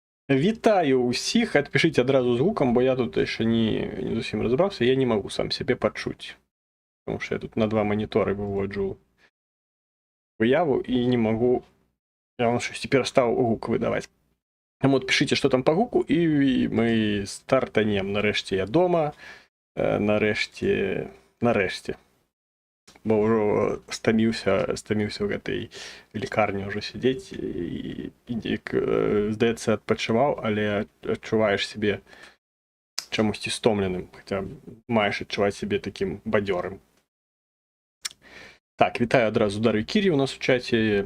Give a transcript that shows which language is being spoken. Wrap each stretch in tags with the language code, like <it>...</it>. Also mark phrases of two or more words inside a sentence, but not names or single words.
<be>Вітаю усіх, адпішіть адразу з гукам,</be> <uk>бо я тут ще не зовсім розібрався, я не можу сам себе почути. Тому що я тут на два монітори виводжу вияву і не можу, я вам щось перестав гук видавати. Тому от пишіть, що там по гуку, і ми стартанем. Нарешті я дома, нарешті.</uk> <be>Бо вже стаміўся в гэтай лікарні ўжо сидзець і здаецца, адпачываў, але адчуваеш себе чамусьці стомленым, хаця маеш адчуваць себе таким бадзёрым. Так, вітаю адразу Дар'ю Кірі у нас у чаце.</be>